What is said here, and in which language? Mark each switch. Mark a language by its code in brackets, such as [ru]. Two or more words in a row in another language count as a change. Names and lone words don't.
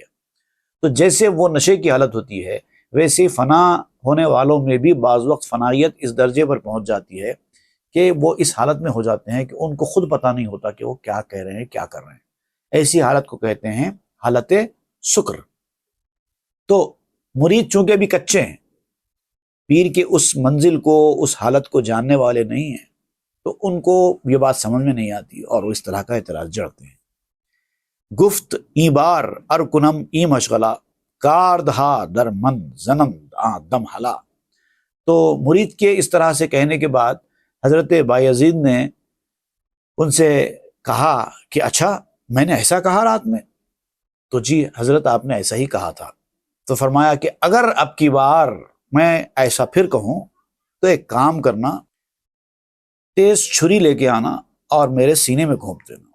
[ur] تو جیسے وہ نشے کی حالت ہوتی ہے، ویسے فنا ہونے والوں میں بھی بعض وقت فنائیت اس درجے پر پہنچ جاتی ہے کہ وہ اس حالت میں ہو جاتے ہیں کہ ان کو خود پتہ نہیں ہوتا کہ وہ کیا کہہ رہے ہیں، کیا کر رہے ہیں۔ ایسی حالت کو کہتے ہیں حالت سکر۔ تو مرید چونکہ بھی کچے ہیں، پیر کے اس منزل کو، اس حالت کو جاننے والے نہیں ہیں، تو ان کو یہ بات سمجھ میں نہیں آتی اور وہ اس طرح کا اعتراض جڑتے ہیں۔ [fa] گفت ای بار ار کنم ای مشغلہ، کاردہا در من زنم دم حلا۔ [ur] تو مرید کے اس طرح سے کہنے کے بعد حضرت بایزید نے ان سے کہا کہ اچھا میں نے ایسا کہا رات میں؟ تو جی حضرت آپ نے ایسا ہی کہا تھا۔ تو فرمایا کہ اگر اب کی بار میں ایسا پھر کہوں تو ایک کام کرنا، تیز چھری لے کے آنا اور میرے سینے میں گھونپ دینا۔